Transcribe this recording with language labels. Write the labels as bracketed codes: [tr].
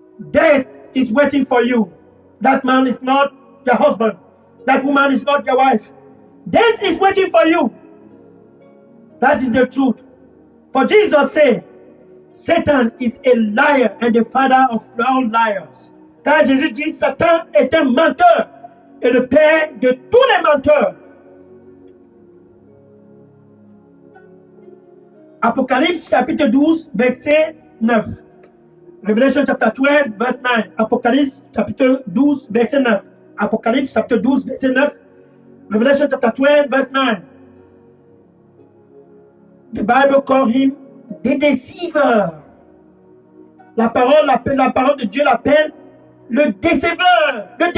[en] Death is waiting for you. That man is not your husband. That woman is not your wife. Death is waiting for you. That is the truth. For Jesus said, Satan is a liar and the father of all liars. [fr] Car Jésus dit, Satan est un menteur et le père de tous les menteurs. Apocalypse chapitre 12, verset 9. [en] Revelation chapter 12, verse 9. [fr] Apocalypse chapitre 12, verset 9. Apocalypse chapitre 12, verset 9. [en] Revelation chapter 12, verse 9. The Bible called him the deceiver. [fr] La parole de Dieu l'appelle le déceveur.